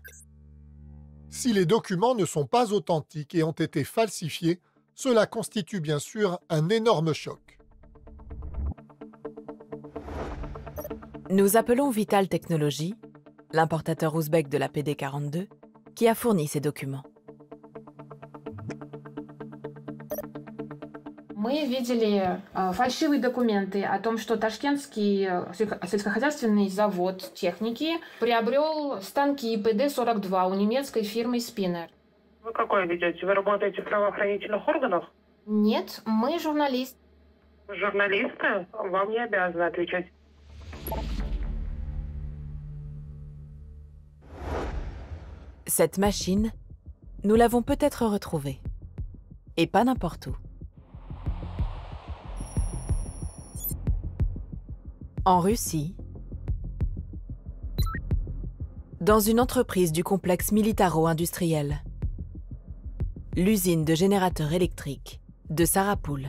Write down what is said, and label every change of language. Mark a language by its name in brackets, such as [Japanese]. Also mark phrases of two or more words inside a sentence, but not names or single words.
[French] Si les documents ne sont pas authentiques et ont été falsifiés, cela constitue bien sûr un énorme choc. Nous appelons Vital Technologies, l'importateur ouzbek de la PD42, qui a fourni ces documents. [Russian] Мы видели фальшивые документы о том, что Ташкентский сельскохозяйственный завод техники приобрел станки PD42 у немецкой фирмы Spinner. Вы какое ведете? Вы работаете в правоохранительных органах? Нет, мы журналисты. Журналисты? Вам не обязаны отвечать. [French] Cette machine, nous l'avons peut-être retrouvée. Et pas n'importe où. En Russie, dans une entreprise du complexe militaro-industriel, l'usine de générateurs électriques de Sarapul.